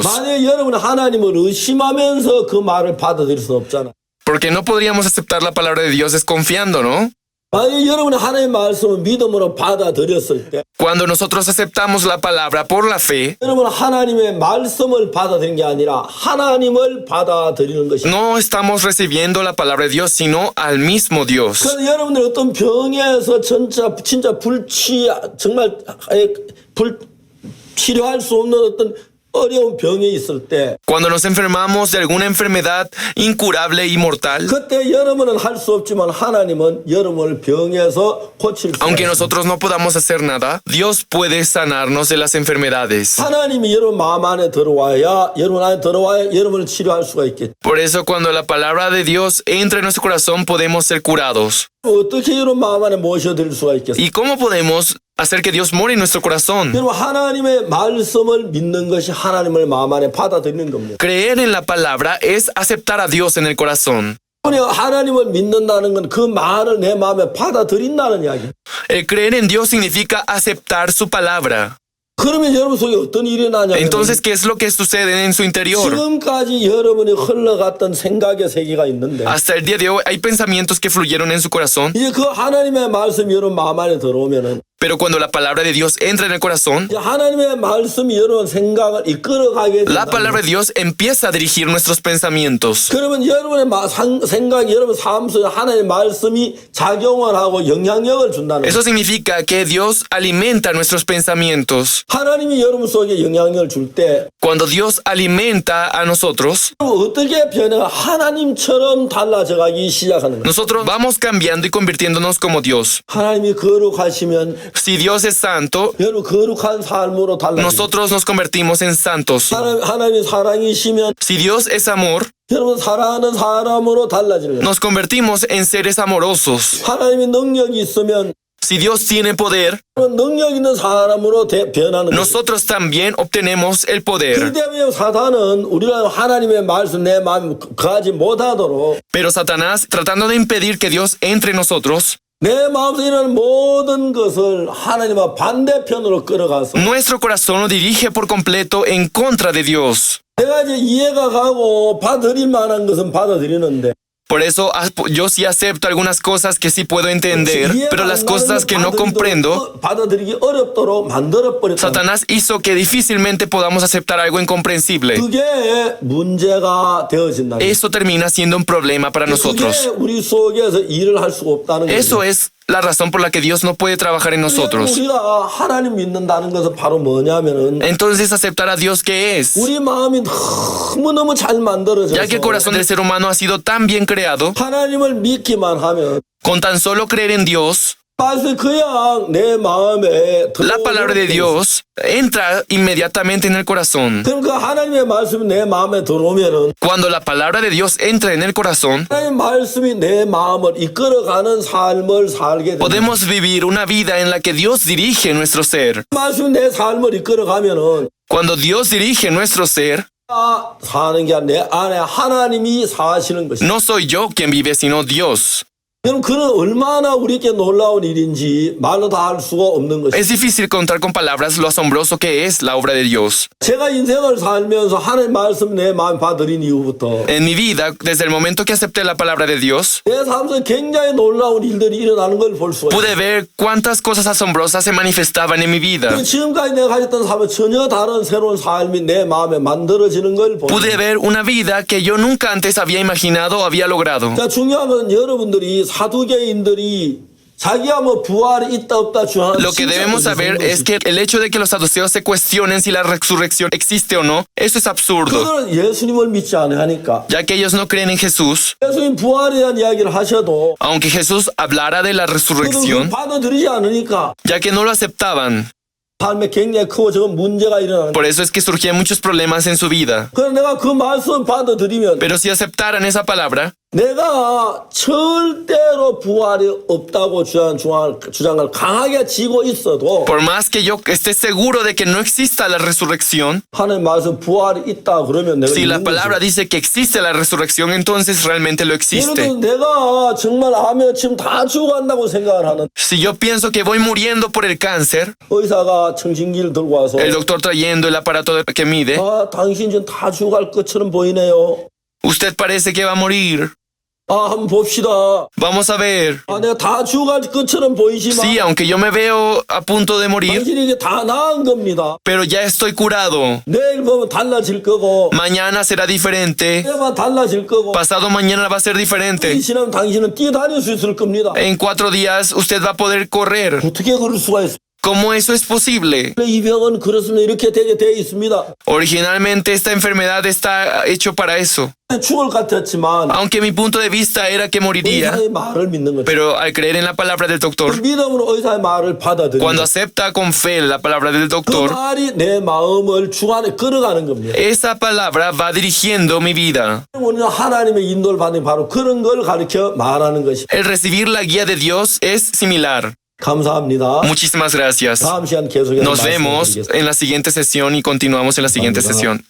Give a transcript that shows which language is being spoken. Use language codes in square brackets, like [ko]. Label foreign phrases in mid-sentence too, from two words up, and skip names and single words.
[ko] 만약 여러분은 하나님을 의심하면서 그 말을 받아들일 수 없잖아. [es] Porque no podríamos aceptar la palabra de Dios desconfiando, ¿no? [ko] 만약 여러분이 하나님의 말씀을 믿음으로 받아들였을 때 [es] Cuando nosotros aceptamos la palabra por la fe, [ko] 여러분은 하나님의 말씀을 받아들이는 게 아니라 하나님을 받아들이는 것이죠. [es] no estamos recibiendo la palabra de Dios, sino al mismo Dios. [ko] 그래서 여러분들 어떤 병에서 진짜 정말 치료할 수 없는 어떤 어려운 병이 있을 때 [es] Cuando nos enfermamos de alguna enfermedad incurable y mortal, [ko] 그때 여러분은 할 수 없지만 하나님은 여러분을 병에서 고칠 수 [es] aunque [ko] 있어요. [es] nosotros no podamos hacer nada, Dios puede sanarnos de las enfermedades. [ko] 하나님이 여러분 마음 안에 들어와야 여러분을 치료할 수가 있겠죠. [es] Por eso cuando la palabra de Dios entra en nuestro corazón podemos ser curados. [ko] 어떻게 여러분 마음 안에 모셔드릴 수가 있겠어요? [es] ¿Y cómo podemos hacer que Dios more en nuestro corazón? [ko] 여러분 하나님의 말씀을 믿는 것이 하나님을 마음 안에 받아들이는 겁니다. [es] Creer en la palabra es aceptar a Dios en el corazón. [ko] 하나님을 믿는다는 건 그 말을 내 마음에 받아들인다는 이야기예요. [es] El creer en Dios significa aceptar su palabra. [ko] 그러면 여러분 속에 어떤 일이 나냐면 [es] Entonces, ¿qué es lo que sucede en su interior? [ko] 지금까지 여러분이 흘러갔던 생각의 세계가 있는데 [es] Hasta el día de hoy hay pensamientos que fluyeron en su corazón, [ko] 이제 그 하나님의 말씀이 여러분 마음 안에 들어오면은 [es] pero cuando la palabra de Dios entra en el corazón, [ko] 이제 하나님의 말씀이 여러분 생각을 이끌어가게 [es] la [ko] 된다. [es] palabra de Dios empieza a dirigir nuestros pensamientos. [ko] 그러면 여러분의 생각이 여러분 삶 속에 하나님의 말씀이 작용을 하고 영향력을 준다는 거예요. [es] Eso significa que Dios alimenta nuestros pensamientos. [ko] 하나님이 여러분 속에 영향력을 줄 때 [es] Cuando Dios alimenta a nosotros, [ko] 어떻게 변해가 하나님처럼 달라져가기 시작하는 거예요. [es] nosotros vamos cambiando y convirtiéndonos como Dios. [ko] 하나님이 거룩하시면 [es] Si Dios es santo, [ko] 여러분 거룩한 삶으로 달라져요. [es] nosotros nos convertimos en santos. [ko] 하나님이 사랑이시면 [es] Si Dios es amor, [ko] 여러분 사랑하는 사람으로 달라지는 거예요. [es] nos convertimos en seres amorosos. [ko] 하나님이 능력이 있으면 [es] Si Dios tiene poder, [ko] 능력 있는 사람으로 변하는 거예요. [es] nosotros también obtenemos el poder. [ko] 그렇기 때문에 사단은 우리가 하나님의 말씀 내 마음에 거하지 못하도록 [es] Pero Satanás, tratando de impedir que Dios entre en nosotros, [ko] 내 마음속에 있는 모든 것을 하나님과 반대편으로 끌어가서 [es] nuestro corazón lo dirige por completo en contra de Dios. [ko] 내가 이제 이해가 가고 받아들일 만한 것은 받아들이는데 [es] Por eso yo sí acepto algunas cosas que sí puedo entender, pero las cosas que no comprendo, [ko] 받아들이기 어렵도록 만들어버렸다. [es] Satanás hizo que difícilmente podamos aceptar algo incomprensible. [ko] 그게 문제가 되어진다. [es] Eso termina siendo un problema para nosotros. [ko] 그게 우리 속에서 일을 할 수가 없다는 거예요. [es] Eso es la razón por la que Dios no puede trabajar en nosotros. [ko] 우리가 하나님 믿는다는 것은 바로 뭐냐면은 [es] Entonces, aceptar a Dios, ¿qué es? [ko] 우리 마음이 너무너무 잘 만들어져서 [es] Ya que el corazón del ser humano ha sido tan bien creado, [ko] 하나님을 믿기만 하면 [es] con tan solo creer en Dios, [ko] 말씀 그냥 내 마음에 [es] la palabra de Dios entra inmediatamente en el corazón. [ko] 그러니까 하나님의 말씀이 내 마음에 들어오면은 [es] Cuando la palabra de Dios entra en el corazón, [ko] 하나님 말씀이 내 마음을 이끌어가는 삶을 살게 됩니다. [es] podemos vivir una vida en la que Dios dirige nuestro ser. [ko] 말씀이 내 삶을 이끌어가면은 [es] Cuando Dios dirige nuestro ser, [ko] 나 사는 게 내 안에 하나님이 사시는 것이다. [es] no soy yo quien vive, sino Dios. [ko] 그럼 그는 얼마나 우리에게 놀라운 일인지 말로 다 할 수가 없는 것이다. [es] Es difícil contar con palabras lo asombroso que es la obra de Dios. [ko] 제가 인생을 살면서 하나님 말씀 내 마음에 받아들인 이후부터 [es] En mi vida, desde el momento que acepté la palabra de Dios, [ko] 내 삶에서 굉장히 놀라운 일들이 일어나는 걸 볼 수가 있어요. [es] pude ver cuántas cosas asombrosas se manifestaban en mi vida. [ko] 지금까지 내가 가졌던 삶은 전혀 다른 새로운 삶이 내 마음에 만들어지는 걸 보고 [es] Pude ver una vida que yo nunca antes había imaginado o había logrado. [ko] 자, 중요한 건 여러분들이 사두개인들이 자기가 뭐 부활이 있다 없다 주장하는 [es] Lo que debemos saber es que el hecho de que los saduceos se cuestionen si la resurrección existe o no, eso es absurdo, [ko] 그들은 예수님을 믿지 않으니까 [es] ya que ellos no creen en Jesús. [ko] 예수님 부활에 대한 이야기를 하셔도 [es] Aunque Jesús hablara de la [ko] 그들은 [es] resurrección, [ko] 받아들이지 않으니까 [es] ya que no lo aceptaban. [ko] 삶에 굉장히 크고 저건 문제가 일어나는 거예요. [es] Por eso es que surgían muchos problemas en su vida. [ko] 그래서 내가 그 말씀 받아들이면 [es] Pero si aceptaran esa palabra, [ko] 내가 절대로 부활이 없다고 주장을 강하게 지고 있어도 [es] por más que yo esté seguro de que no exista la resurrección, [ko] 하나님 말씀 부활이 있다 그러면 내가 [es] si la [ko] 믿는 [es] palabra [ko] 거지. [es] dice que existe la resurrección, entonces realmente lo [ko] 예를 [es] existe. [ko] 들어 내가 정말 암에 지금 다 죽어간다고 생각을 하는 [es] Si yo pienso que voy muriendo por el cáncer, [ko] 의사가 청진기를 들고 와서 [es] el doctor trayendo el aparato que mide, [ko] 아 당신 지금 다 죽어갈 것처럼 보이네요. [es] usted parece que va a morir. [ko] 아 한번 봅시다. [es] Vamos a ver. [ko] 아 내가 다 죽어갈 것처럼 보이지만 [es] Sí, aunque yo me veo a punto de morir, [ko] 당신이 이게 다 나은 겁니다. [es] pero ya estoy curado. [ko] 내일 보면 달라질 거고 [es] Mañana será diferente. [ko] 내일만 달라질 거고 [es] Pasado mañana va a ser [ko] 이 [es] diferente. [ko] 지나면 당신은 뛰어다닐 수 있을 겁니다. [es] En 4 días usted va a poder correr. [ko] 어떻게 그럴 수가 있어? [es] ¿Cómo eso es posible? [ko] 이 병은 그렇습니다. 이렇게 되게 돼 있습니다. [es] Originalmente esta enfermedad está hecho para eso. [ko] 죽을 것 같았지만 [es] Aunque mi punto de vista era que moriría, [ko] 의사의 말을 믿는 거죠. [es] pero al creer en la palabra del doctor, [ko] 믿음으로 의사의 말을 받아들이는 [es] cuando [ko] 거죠. [es] acepta con fe la palabra del [ko] 그 [es] doctor, [ko] 말이 내 마음을 주관에 끌어가는 겁니다. [es] esa palabra va dirigiendo mi vida. [ko] 우리는 하나님의 인도를 받는 바로 그런 걸 가르쳐 말하는 것이. [es] El recibir la guía de Dios es similar. [ko] 감사합니다. [es] Muchísimas gracias. [ko] 다음 시간 계속해서 [es] Nos vemos [ko] 말씀드리겠습니다. [es] en la siguiente sesión y continuamos en la siguiente